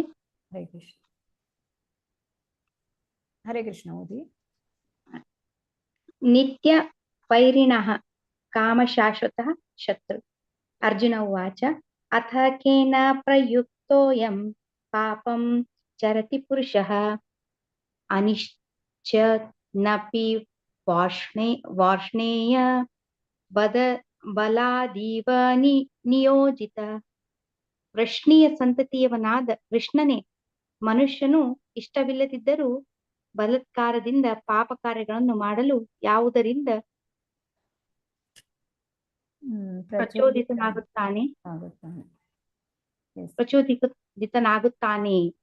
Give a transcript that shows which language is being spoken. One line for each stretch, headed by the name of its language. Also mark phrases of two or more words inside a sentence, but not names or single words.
Sanskrit: ಹರೇ ಕೃಷ್ಣ. ಹರೇ ಕೃಷ್ಣ ಓದಿ. ನಿತ್ಯ ವೈರಿಣಃ ಕಾಮ ಶಾಶ್ವತಃ ಶತ್ರು. ಅರ್ಜುನ ಉವಾಚ ಅಥ ಕೇನ ಪ್ರಯುಕ್ತೋಯಂ ಪಾಪಂ ಚರತಿ ಪುರುಷಃ ಅನಿಶ್ಚನಪಿ ವಾರ್ಷ್ಣೇಯ ಬಲಾದೀವ ನಿಯೋಜಿತ.
Kannada: ವೃಷ್ಣೀಯ ಸಂತತಿಯವನಾದ ಕೃಷ್ಣನೇ, ಮನುಷ್ಯನು ಇಷ್ಟವಿಲ್ಲದಿದ್ದರೂ ಬಲಾತ್ಕಾರದಿಂದ ಪಾಪ ಕಾರ್ಯಗಳನ್ನು ಮಾಡಲು ಯಾವುದರಿಂದ ಪ್ರಚೋದಿತನಾಗುತ್ತಾನೆ.